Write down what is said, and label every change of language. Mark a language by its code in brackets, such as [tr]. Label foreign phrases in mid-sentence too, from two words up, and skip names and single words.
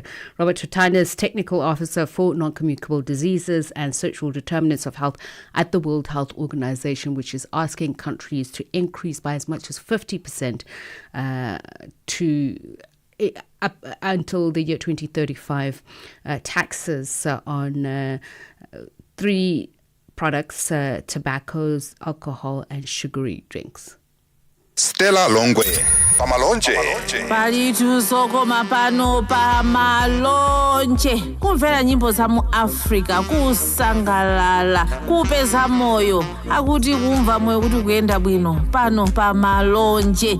[en] Robert Tutanas, Technical Officer for Non-Communicable Diseases and Social Determinants of Health at the World Health Organization, which is asking countries to increase by as much as 50% until the year 2035 taxes on 3 products, tobaccos, alcohol and sugary drinks. [ny] Stella Longwe, Pamalonje. Palitu sokoma pano pamalonje. Kumvera nyimbo za mu Africa, kusangalala, kupeza moyo. Akuti kumva moyo kuti kuyenda bwino. Pano pamalonje.